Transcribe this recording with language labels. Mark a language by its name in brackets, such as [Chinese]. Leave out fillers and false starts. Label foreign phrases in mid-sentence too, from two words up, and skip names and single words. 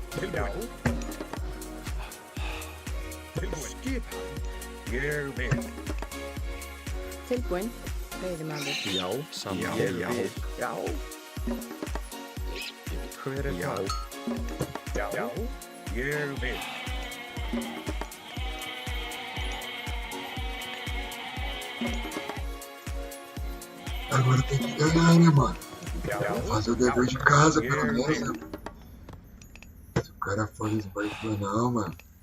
[Icelandic] tilbúin. Tilbúin. Skipan. Ég vil. Tilbúin. Veiðimaður. Já, ég vil. Já. Hver er það? Já. Ég vil. [Portuguese] Agora tem que ganhar, né, mano? [Icelandic] Já. [Portuguese] Fazer o dever de casa, pelo menos, né? Se o cara for Smurf, não, mano.